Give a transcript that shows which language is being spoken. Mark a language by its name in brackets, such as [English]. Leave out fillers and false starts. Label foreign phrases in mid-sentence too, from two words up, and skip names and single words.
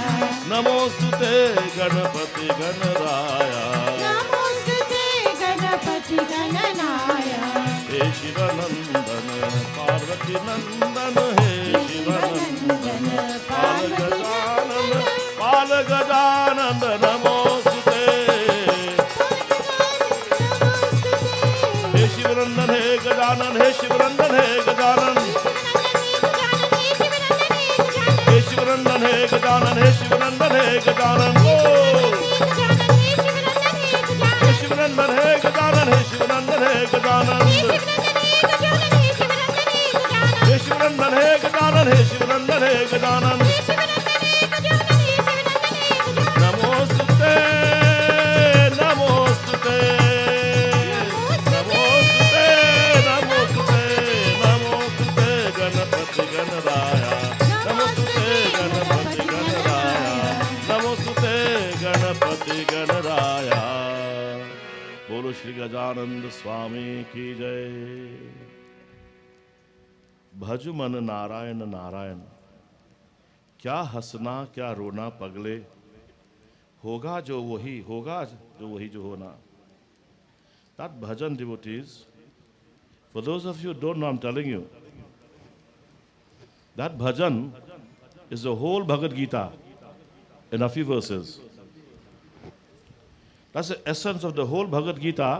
[Sanskrit] नमोस्तुते गणपति गणराय. नमोस्तुते गणपति गणराय. हे शिवनन्दन। पार्वती नन्दन. हे शिवनन्दन। पालगजानन. पालगजानन। नमोस्तुते. हे शिवनन्दन। हे गजानन। हे शिवनन्दन। हे गजानन. हे शिवनन्दन। हे गजानन। हे शिवनन्दन। हे गजानन. Oh! हे शिवनन्दन। हे गजानन। हे शिवनन्दन। हे गजानन. हे शिवनन्दन। हे गजानन। हे शिवनन्दन। हे गजानन. Namostute. Namostute. Namostute. Namostute. नमोस्तुते गणपति गणराय. नमोस्तुते गणपति गणराय. नमोस्तुते गणपति गणराय. [Hindi] बोलो श्री गजानन्द स्वामी की जय. भजु मन नारायण नारायण. क्या हंसना क्या रोना पगले. होगा जो वही जो होना. [English] That bhajan, devotees, for those of you who don't know, I'm telling you, that bhajan is the whole Bhagavad Gita in a few verses. That's the essence of the whole Bhagavad Gita.